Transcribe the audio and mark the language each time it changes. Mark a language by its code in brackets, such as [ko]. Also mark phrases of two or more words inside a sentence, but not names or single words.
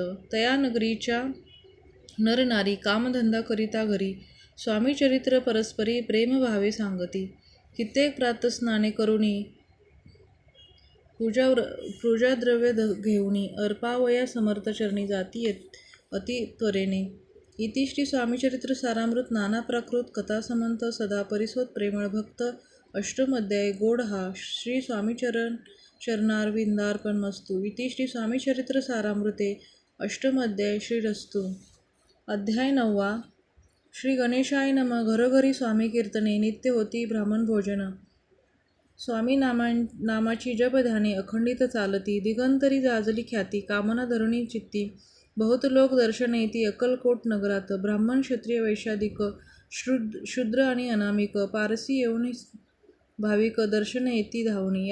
[mr] तया नगरीच्या नरनारी कामधंदा करिता घरी. स्वामी चरित्र परस्परी प्रेमभावे सांगती. कित्येक प्रातस्नाने करुणी, पूजाद्रव्य घेऊनी, अर्पावया समर्थचरणी जाती अति त्वरेने. इति श्री स्वामीचरित्र सारामृत नाना प्राकृत कथासमंत सदा परिसोत प्रेमळ भक्त. अष्टम अध्याय. गोड हा श्री स्वामीचरणारविंदार्पणमस्तु. इति श्री स्वामीचरित्र सारामृते अष्टम अध्याय. [sa] श्रीरस्तु. अध्याय 9. श्री गणेशाय नम. [mr] घरोघरी स्वामी कीर्तने, नित्य होती ब्राह्मण भोजन. स्वामी नामाची जपध्याने अखंडित चालती. दिगंतरी जाजली ख्याती, कामना धरुणी चित्ती. बहुत लोक दर्शन येती अक्कलकोट नगरात. ब्राह्मण क्षत्रिय वैश्यादिक, शूद्र आणि अनामिक, पारसी येऊन भाविक दर्शन येती धावणी.